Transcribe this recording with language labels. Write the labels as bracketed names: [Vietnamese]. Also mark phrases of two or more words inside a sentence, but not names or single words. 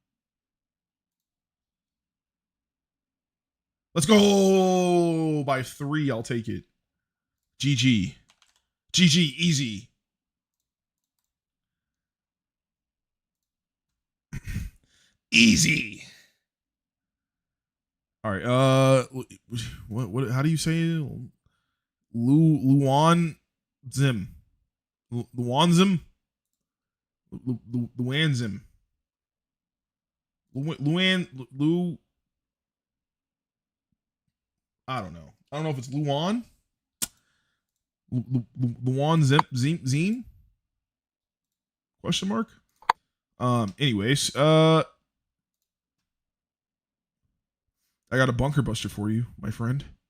[English] Let's go by 3. I'll take it. GG. GG. Easy. Easy. All right. What? How do you say it? Luan Zim. Luan Zim. Luan Zim. Luan. Lu. I don't know. I don't know if it's Luan. Luan Zine? Question mark. Anyways, I got a bunker buster for you, my friend.